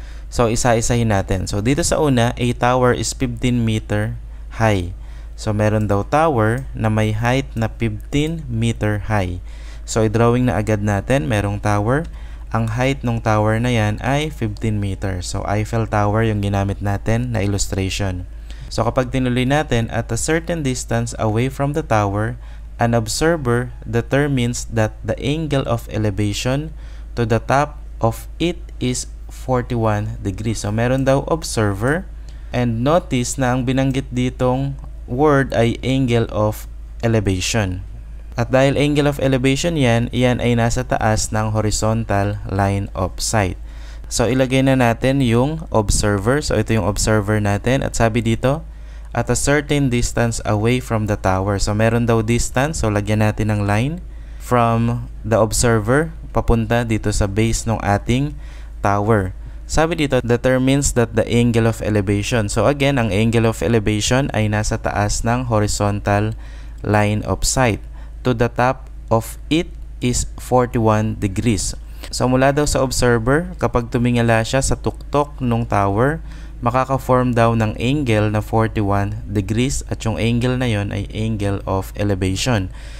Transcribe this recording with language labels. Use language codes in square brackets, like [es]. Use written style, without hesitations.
[tl] So isa-isahin natin. So dito sa una, [en] a tower is 15 meter high. [tl] So meron daw tower na may height na 15 meter high. So i-drawing na agad natin, merong tower. Ang height ng tower na yan ay 15 meters. So, Eiffel Tower yung ginamit natin na illustration. [en] So, [tl] kapag tinuloy natin, [en] at a certain distance away from the tower, an observer determines that the angle of elevation to the top of it is 41 degrees. [tl] So, meron daw observer. And notice na ang binanggit ditong word ay angle of elevation. At dahil angle of elevation yan ay nasa taas ng horizontal line of sight. So, ilagay na natin yung observer. So, ito yung observer natin. At sabi dito, [en] at a certain distance away from the tower. [tl] So, meron daw distance. So, lagyan natin ng line from the observer papunta dito sa base ng ating tower. Sabi dito, [en] determines that the angle of elevation. [tl] So, again, ang angle of elevation ay nasa taas ng horizontal line of sight. [en] To the top of it is 41 degrees. [tl] So mula daw sa observer, kapag tumingala siya sa tuktok ng tower, makaka-form daw ng angle na 41 degrees at yung angle na yon ay angle of elevation.